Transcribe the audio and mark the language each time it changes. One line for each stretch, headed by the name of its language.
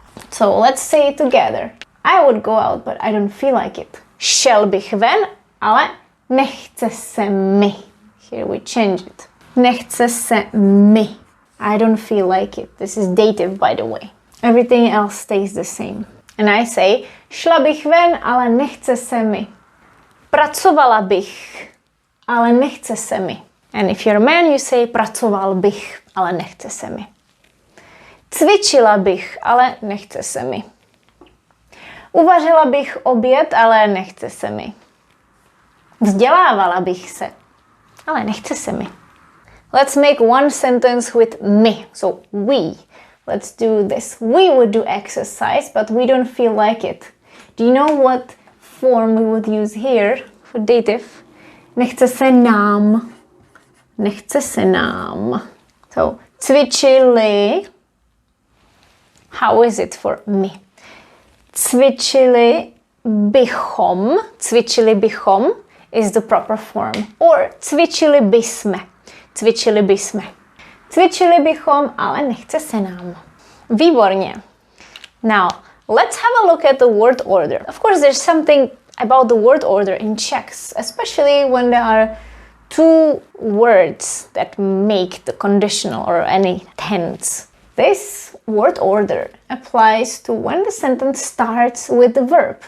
English: So let's say it together. I would go out, but I don't feel like it.
Czech: Šel bych ven, ale nechce se mi.
English: Here we change it.
Czech: Nechce se mi.
English: I don't feel like it. This is dative, by the way. Everything else stays the same. And I say,
Czech: šla bych ven, ale nechce se mi. Pracovala bych, ale nechce se mi.
English: And if you're a man, you say,
Czech: pracoval bych, ale nechce se mi. Cvičila bych, ale nechce se mi. Uvařila bych oběd, ale nechce se mi. Vzdělávala bych se, ale nechce se mi.
English: Let's make one sentence with me. So we. Let's do this. We would do exercise, but we don't feel like it. Do you know what form we would use here for dative?
Czech: Nechce se nám. Nechce se nám.
English: So cvičili. How is it for me?
Czech: Cvičili bychom. Cvičili bychom
English: is the proper form.
Czech: Or cvičili bysme. Cvičili bysme. Cvičili bychom, ale nechce se nám. Výborně.
English: Now, let's have a look at the word order. Of course, there's something about the word order in Czech, especially when there are two words that make the conditional or any tense. This word order applies to when the sentence starts with the verb.